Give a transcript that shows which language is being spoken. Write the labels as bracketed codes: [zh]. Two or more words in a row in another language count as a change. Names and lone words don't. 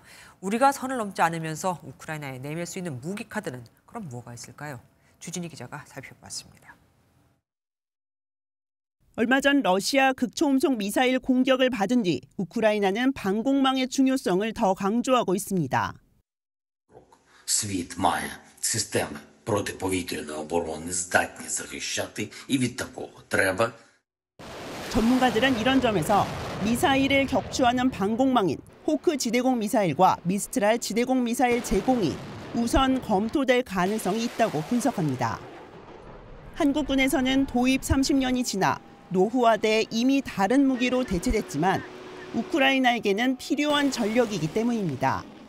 [ko] 우리가 선을 넘지 않으면서 우크라이나에 내밀 수 있는 무기 카드는 그럼 뭐가 있을까요? 주진희 기자가 살펴봤습니다. 얼마 전 러시아 극초음속 미사일 공격을 받은 뒤 우크라이나는 방공망의 중요성을 더 강조하고 있습니다. [uk] Світ має системи протиповітряної оборони, здатні захищати, і від такого треба. [ko] 전문가들은 이런 점에서 미사일을 격추하는 방공망인 호크 지대공 미사일과 미스트랄 지대공 미사일 제공이 우선 검토될 가능성이 있다고 분석합니다. 한국군에서는 도입 30년이 지나 노후화돼 이미 다른 무기로 대체됐지만 우크라이나에게는 필요한 전력이기 때문입니다.